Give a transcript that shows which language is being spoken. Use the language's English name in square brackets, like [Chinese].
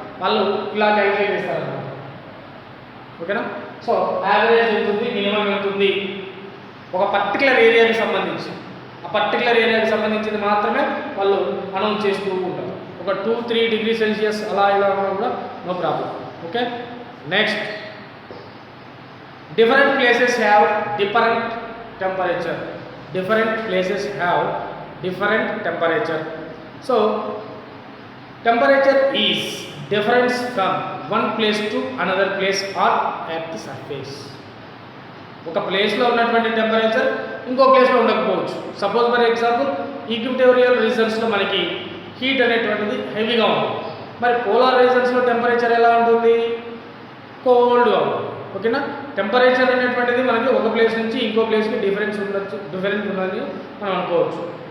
[Telugu] వాళ్ళు ఇలా క్యాలిక్యులేట్ చేస్తారన్నమాట. ఓకేనా. సో యావరేజ్ ఎంత ఉంది, మినిమం ఎంత ఉంది ఒక పర్టికులర్ ఏరియాకి సంబంధించి. ఆ పర్టికులర్ ఏరియాకి సంబంధించింది మాత్రమే వాళ్ళు అనౌన్స్ చేస్తూ ఉంటారు. ఒక 2-3 డిగ్రీ సెల్సియస్ అలా ఇలా ఉన్నా కూడా no problem. [English] Okay, next different places have different temperature. Different places have different temperature. So temperature is difference from one place to another place or at the surface. [Telugu] ఒక ప్లేస్లో ఉన్నటువంటి టెంపరేచర్ ఇంకో ప్లేస్లో ఉండకపోవచ్చు. [English] suppose for example [Telugu] ఈక్విటోరియల్ రీజన్స్లో మనకి heat అనేటువంటిది హెవీగా ఉంటుంది. మరి పోలార్ రీజన్స్లో టెంపరేచర్ ఎలా ఉంటుంది? కోల్డ్గా ఉంటుంది. ఓకేనా, టెంపరేచర్ అనేటువంటిది మనకి ఒక ప్లేస్ నుంచి ఇంకో ప్లేస్కి డిఫరెన్స్ ఉన్నది మనం అనుకోవచ్చు.